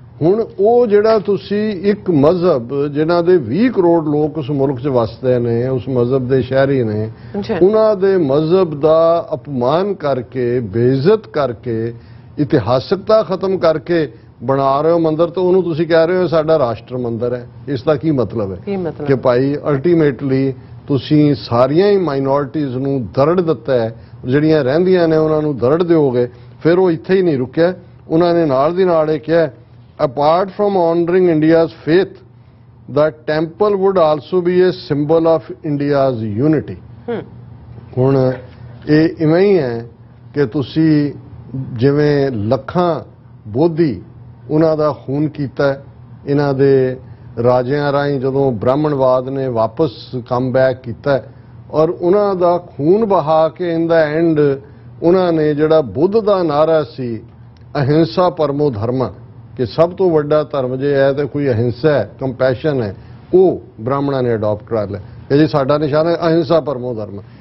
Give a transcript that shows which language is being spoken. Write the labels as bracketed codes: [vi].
[pa] ਹੁਣ ਉਹ ਜਿਹੜਾ ਤੁਸੀਂ ਇੱਕ ਮਜ਼ਹਬ ਜਿਨ੍ਹਾਂ ਦੇ 20 ਕਰੋੜ ਲੋਕ ਉਸ ਮੁਲਕ 'ਚ ਵਸਦੇ ਨੇ, ਉਸ ਮਜ਼ਹਬ ਦੇ ਸ਼ਹਿਰੀ ਨੇ, ਉਹਨਾਂ ਦੇ ਮਜ਼ਹਬ ਦਾ ਅਪਮਾਨ ਕਰਕੇ, ਬੇਇੱਜ਼ਤ ਕਰਕੇ, ਇਤਿਹਾਸਕਤਾ ਖਤਮ ਕਰਕੇ ਬਣਾ ਰਹੇ ਹੋ ਮੰਦਿਰ, ਤਾਂ ਉਹਨੂੰ ਤੁਸੀਂ ਕਹਿ ਰਹੇ ਹੋ ਸਾਡਾ ਰਾਸ਼ਟਰ ਮੰਦਿਰ ਹੈ। ਇਸ ਦਾ ਕੀ ਮਤਲਬ ਹੈ ਕਿ ਭਾਈ ਅਲਟੀਮੇਟਲੀ ਤੁਸੀਂ ਸਾਰੀਆਂ ਹੀ ਮਾਈਨੋਰਿਟੀਜ਼ ਨੂੰ ਦਰੜ ਦਿੱਤਾ ਹੈ, ਜਿਹੜੀਆਂ ਰਹਿੰਦੀਆਂ ਨੇ ਉਹਨਾਂ ਨੂੰ ਦਰੜ ਦਿਓਗੇ। ਫਿਰ ਉਹ ਇੱਥੇ ਹੀ ਨਹੀਂ ਰੁਕਿਆ, ਉਹਨਾਂ ਨੇ ਨਾਲ ਦੀ ਨਾਲ ਇਹ ਕਿਹਾ [en] apart from honoring India's faith, the temple would also be a symbol of India's unity. [pa] ਹੁਣ ਇਹ ਇਵੇਂ ਹੀ ਹੈ ਕਿ ਤੁਸੀਂ ਜਿਵੇਂ ਲੱਖਾਂ ਬੋਧੀ ਉਹਨਾਂ ਦਾ ਖੂਨ ਕੀਤਾ, ਇਹਨਾਂ ਦੇ ਰਾਜਿਆਂ ਰਾਹੀਂ ਜਦੋਂ ਬ੍ਰਾਹਮਣਵਾਦ ਨੇ ਵਾਪਸ ਕਮ ਬੈਕ ਕੀਤਾ ਔਰ ਉਹਨਾਂ ਦਾ ਖੂਨ ਬਹਾ ਕੇ ਇਨ ਦਾ ਐਂਡ ਉਹਨਾਂ ਨੇ ਜਿਹੜਾ ਬੁੱਧ ਦਾ ਨਾਰਾ ਸੀ ਅਹਿੰਸਾ ਪਰਮੋ ਧਰਮ, ਕਿ ਸਭ ਤੋਂ ਵੱਡਾ ਧਰਮ ਜੇ ਹੈ ਤੇ ਕੋਈ ਅਹਿੰਸਾ ਹੈ, ਕੰਪੈਸ਼ਨ ਹੈ, ਉਹ ਬ੍ਰਾਹਮਣਾਂ ਨੇ ਅਡਾਪਟ ਕਰ ਲਿਆ ਕਿ ਜੀ ਸਾਡਾ ਨਿਸ਼ਾਨ ਹੈ ਅਹਿੰਸਾ ਪਰਮੋ ਧਰਮ।